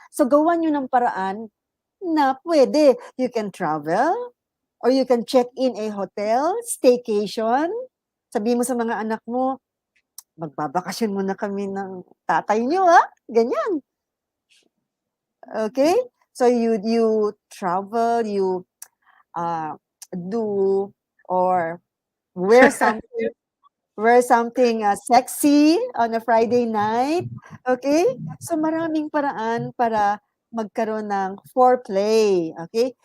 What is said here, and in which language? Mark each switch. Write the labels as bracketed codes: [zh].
[tl] So, gawan nyo ng paraan na pwede. [en] You can travel, or you can check in a hotel, staycation. [tl] Sabihin mo sa mga anak mo, magbabakasyon muna kami ng tatay nyo, ganyan. Okay? [en] So you travel, you do or wear something sexy on a Friday night. [tl] Okay? So maraming paraan para magkaroon ng foreplay. Okay?